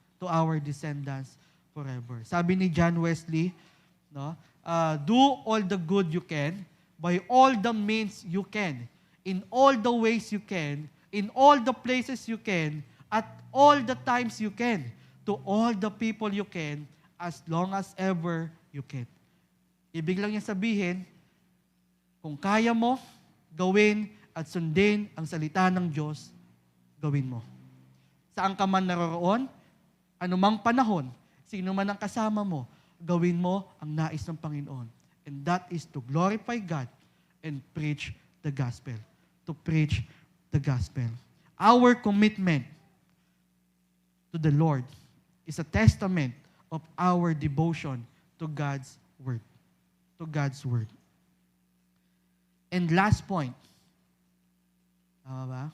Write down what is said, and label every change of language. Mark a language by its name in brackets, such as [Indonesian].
[English] To our descendants forever. [Filipino] Sabi ni [English] John Wesley, no? Do all the good you can, by all the means you can, in all the ways you can, in all the places you can, at all the times you can, to all the people you can, as long as ever you can. [Filipino] Ibig lang niya sabihin, kung kaya mo, gawin at sundin ang salita ng Diyos, gawin mo. Saan ka man naroroon, anumang panahon, sino man ang kasama mo, gawin mo ang nais ng Panginoon. [English] And that is to glorify God and preach the gospel. To preach the gospel. Our commitment to the Lord is a testament of our devotion to God's Word. To God's Word. And last point. [Filipino] Tama ba?